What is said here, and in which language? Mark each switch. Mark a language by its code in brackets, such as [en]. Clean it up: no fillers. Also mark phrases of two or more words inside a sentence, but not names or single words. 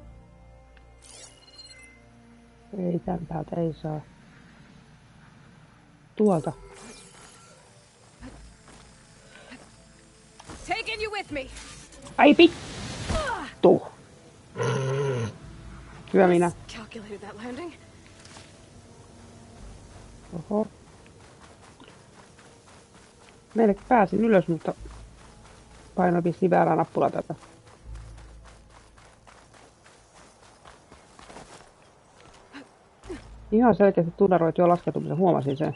[fi] Ei tän päältä, ei saa. tuolta. [en] Taking you with me. [fi] Ai vittu! Hyvä minä. [en] Calculated that landing. Oho. [fi] Meillekin pääsin ylös, mutta painoin vissiin väärää nappulaa tätä. Ihan selkeästi tudaroit jo laskeutumisen, huomasin sen.